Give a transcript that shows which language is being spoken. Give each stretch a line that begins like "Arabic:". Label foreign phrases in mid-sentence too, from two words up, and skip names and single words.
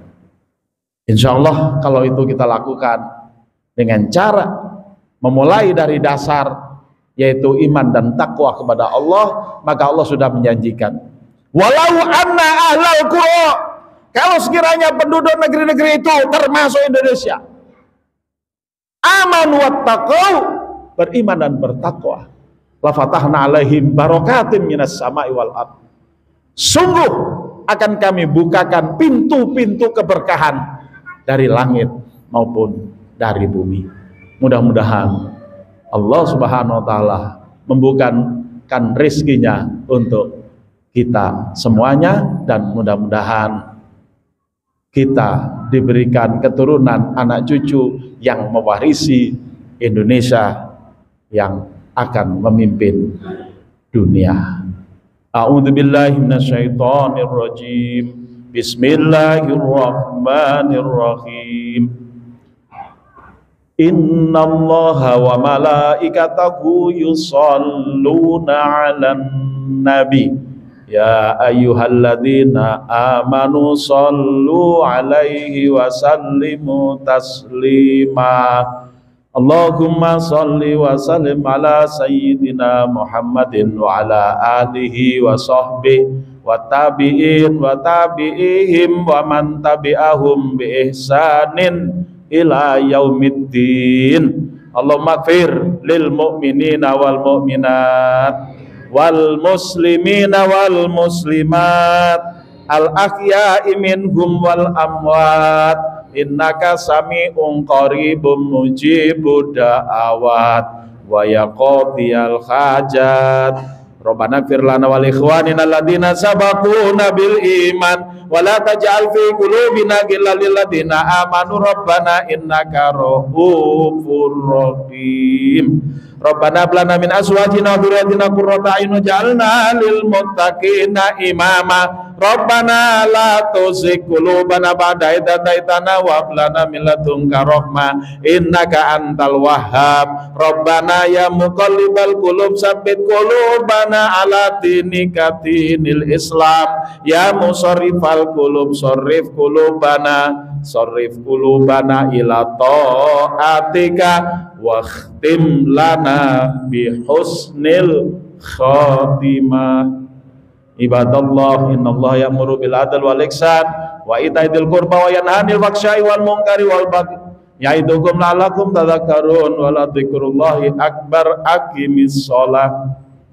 Arabic: إن شاء الله
Indonesian: kalau itu kita lakukan dengan cara memulai dari dasar, yaitu iman dan takwa kepada Allah, maka Allah sudah menjanjikan,
Arabic: ولو أن أهل القرى,
Indonesian: kalau sekiranya penduduk negeri-negeri itu termasuk Indonesia,
Arabic: آمنوا واتقوا,
Indonesian: beriman dan bertakwa,
Arabic: لفتحنا عليهم بركات من السماء والأرض,
Indonesian: sungguh akan kami bukakan pintu-pintu keberkahan dari langit maupun dari bumi. Mudah-mudahan Allah
Arabic: سبحانه وتعالى
Indonesian: membukakan rezekinya untuk kita semuanya, dan mudah-mudahan kita diberikan keturunan anak cucu yang mewarisi Indonesia yang akan memimpin dunia.
Arabic: أعوذ بالله من الشيطان الرجيم. بسم الله الرحمن الرحيم. إن الله وملائكته يصلون على النبي. يا أيها الذين آمنوا صلوا عليه وسلموا تسليما. اللهم صل وسلم على سيدنا محمد وعلى آله وصحبه وتابعين وتابعيهم ومن تبعهم بإحسان إلى يوم الدين. اللهم اغفر للمؤمنين والمؤمنات والمسلمين والمسلمات ال الأحياء منهم والأموات إنك سميع قريب مجيب الدعوات ويقضي الحاجات ربنا اغفر لنا ولإخواننا الذين سبقونا بالإيمان ولا تجعل في قلوبنا غلا للذين آمنوا ربنا إنك رؤوف رحيم. ربنا هب لنا من أزواجنا وذرياتنا قرة أعين واجعلنا للمتقين إماما. ربنا لا تزغ قلوبنا بعد إذ هديتنا وهب لنا من لدنك رحمة إنك أنت الوهاب. ربنا يا مقلب القلوب ثبت قلوبنا على دينك دين الإسلام. يا مصرف القلوب صرف قلوبنا إلى طاعتك واختم لنا بحسن الخاتمة. عباد الله إن الله يأمر بالعدل والإحسان وإيتاء ذي القربى وينهى عن الفحشاء والمنكر والبغي يعظكم لعلكم تذكرون ولذكر الله أكبر. أقم الصلاة.